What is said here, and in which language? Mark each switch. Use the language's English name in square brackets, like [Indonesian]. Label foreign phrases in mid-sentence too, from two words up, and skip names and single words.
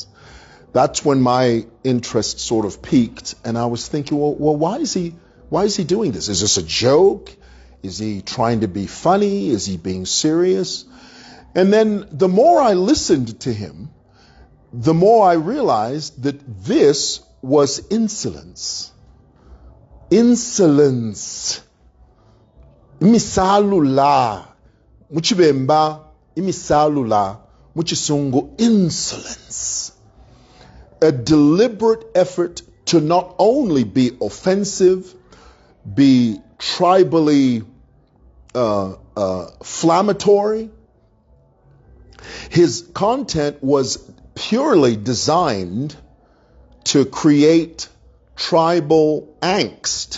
[English] That's when my interest sort of peaked, and I was thinking, well, why is he doing this? Is this a joke? Is he trying to be funny? Is he being serious? And then the more I listened to him, the more I realized that this was insolence. Insolence. Imisalula. [Bemba] Muchibemba. Imisalula. Muchisungu. Insolence. [English] A deliberate effort to not only be offensive, be tribally inflammatory. His content was purely designed to create tribal angst.